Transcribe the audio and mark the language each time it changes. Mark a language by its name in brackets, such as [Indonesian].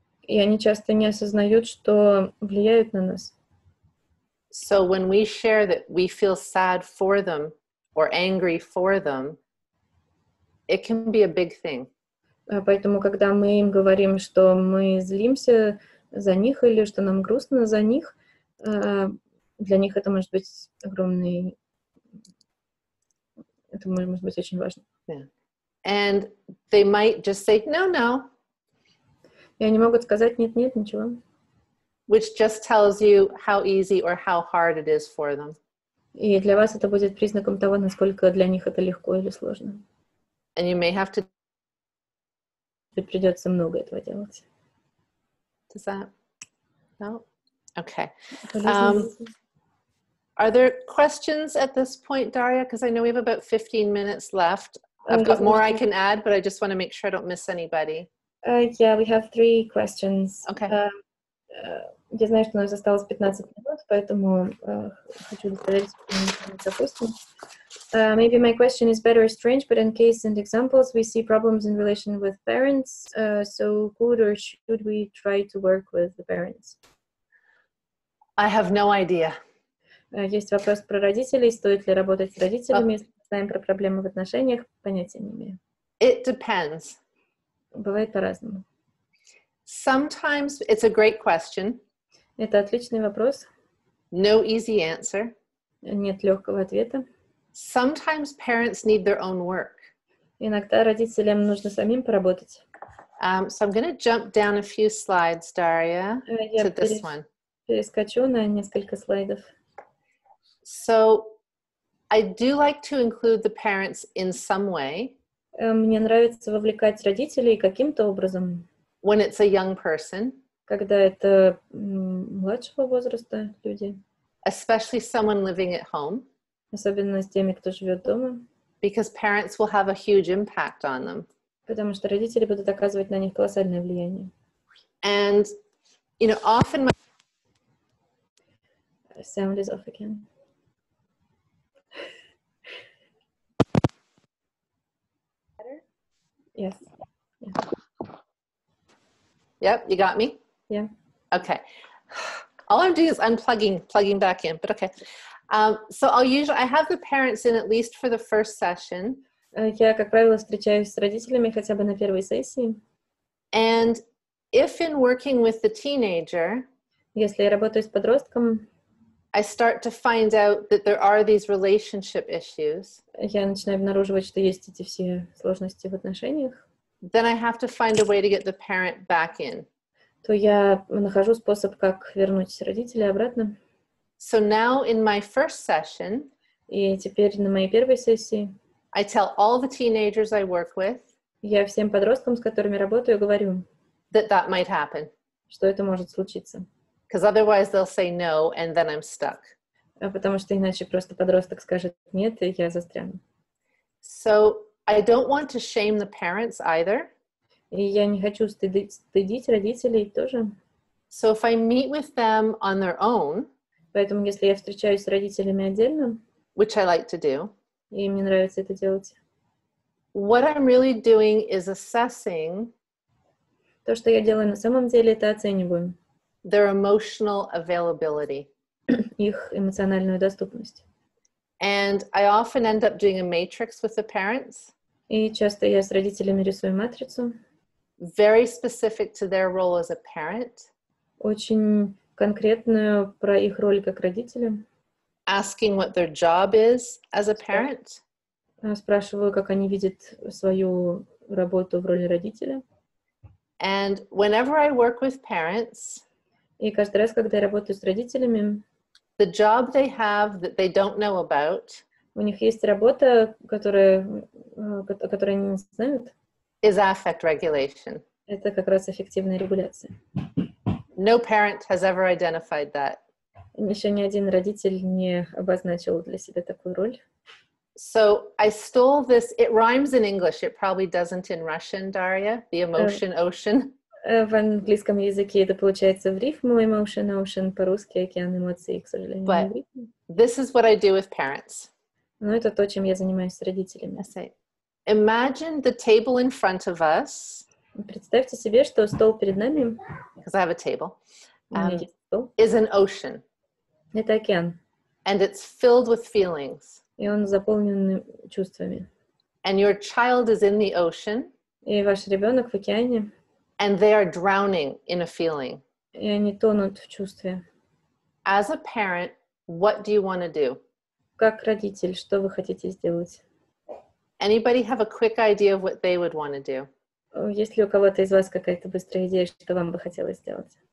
[Russian] И они часто не осознают, что влияют на нас. [English] So when we share that we feel sad for them or angry for them, it can be a big thing. [Russian] Поэтому, когда мы им говорим, что мы злимся за них или что нам грустно за них, для них это может быть огромный... Это может быть очень важно. [English] Yeah. And they might just say, no. [Russian] И они могут сказать, нет, ничего. [English] Which just tells you how easy or how hard it is for them. [Russian] И для вас это будет признаком того, насколько для них это легко или сложно. [English] And you may have to... [Russian] Придется много этого делать. [English] Does that? No? Okay. Are there questions at this point, Daria? Because I know we have about 15 minutes left. I've got more I can add, but I just want to make sure I don't miss anybody. Yeah, we have 3 questions. Okay. [Russian] Я знаю, что у нас осталось 15 минут, поэтому хочу сказать, допустим. [English] Maybe my question is better strange, but in case and examples, we see problems in relation with parents. So could or should we try to work with the parents? I have no idea. [Russian] Есть вопрос про родителей. Стоит ли работать с родителями, если мы знаем про проблемы в отношениях? Понятия не имею. [English] It depends. [Russian] Бывает по-разному. [English] Sometimes it's a great question. [Russian] Это отличный вопрос. [English] No easy answer. [Russian] Нет легкого ответа. [English] Sometimes parents need their own work. [Russian] Иногда родителям нужно самим поработать. [English] So I'm going to jump down a few slides, Daria, to this one. [Russian] Перескочу на несколько слайдов. [English] So I do like to include the parents in some way. [Russian] Мне нравится вовлекать родителей каким-то образом. [English] When it's a young person. [Russian] Когда это младшего возраста люди. [English] Especially someone living at home. [Russian] Особенно с теми, кто живет дома. [English] Because parents will have a huge impact on them. [Russian] Потому что родители будут оказывать на них колоссальное влияние. [English] And, you know, often Sound is off again. Better? Yes. Yep, you got me? Yeah. Okay. All I'm doing is plugging back in, but okay. So I have the parents in at least for the first session. [Russian] Я, как правило, встречаюсь с родителями хотя бы на первой сессии. [English] And if in working with the teenager, [Russian] Если я работаю с подростком, [English] I start to find out that there are these relationship issues, [Russian] я начинаю обнаруживать, что есть эти все сложности в отношениях, [English] then I have to find a way to get the parent back in. [Russian] то я нахожу способ, как вернуть родителей обратно. [English] So now in my first session, [Russian] И теперь на моей первой сессии [English] I tell all the teenagers I work with [Russian] я всем подросткам, с которыми работаю, говорю, [English] that might happen. [Russian] что это может случиться. [English] Because otherwise they'll say no, and then I'm stuck. [Russian] Потому что иначе просто подросток скажет нет, и я застряну. [English] So I don't want to shame the parents either. [Russian] И я не хочу стыдить родителей тоже. [English] So if I meet with them on their own, [Russian] Поэтому если я встречаюсь с родителями отдельно, [English] which I like to do, [Russian] и мне нравится это делать, [English] what I'm really doing is assessing [Russian] то, что я делаю на самом деле, это оцениваю [English] their emotional availability. [Russian] их эмоциональную доступность. [English] And I often end up doing a matrix with the parents, [Russian] И часто я с родителями рисую матрицу, [English] very specific to their role as a parent, [Russian] очень конкретную про их роль как родителя. [English] asking what their job is as a parent, [Russian] Спрашиваю, как они видят свою работу в роли родителя. [English] and whenever I work with parents, [Russian] И каждый раз, когда я работаю с родителями, [English] the job they have that they don't know about [Russian] у них есть работа, о которой они не знают. [English] is affect regulation. [Russian] Это как раз эффективная регуляция. [English] No parent has ever identified that. [Russian] Еще ни один родитель не обозначил для себя такую роль. [English] So I stole this. It rhymes in English. It probably doesn't in Russian, Daria. The emotion ocean. [Russian] В английском языке это получается в рифму [English] emotion ocean, [Russian] по-русски океан эмоций, к сожалению, не в рифму. [English] This is what I do with parents. [Russian] Но это то, чем я занимаюсь с родителями. [English] I say, imagine the table in front of us, [Russian] Представьте себе, что стол перед нами, [English] because I have a table, [Russian] у меня есть стол, [English] is an ocean, [Russian] это океан, [English] and it's filled with feelings. [Russian] и он заполнен чувствами. [English] And your child is in the ocean, [Russian] И ваш ребенок в океане, [English] and they are drowning in a feeling. [Russian] и они тонут в чувстве. [English] As a parent, what do you want to do? [Russian] Как родитель, что вы хотите сделать? [English] Anybody have a quick idea of what they would want to do? [Russian] Есть ли у кого-то из вас какая-то быстрая идея, что вам бы хотелось сделать?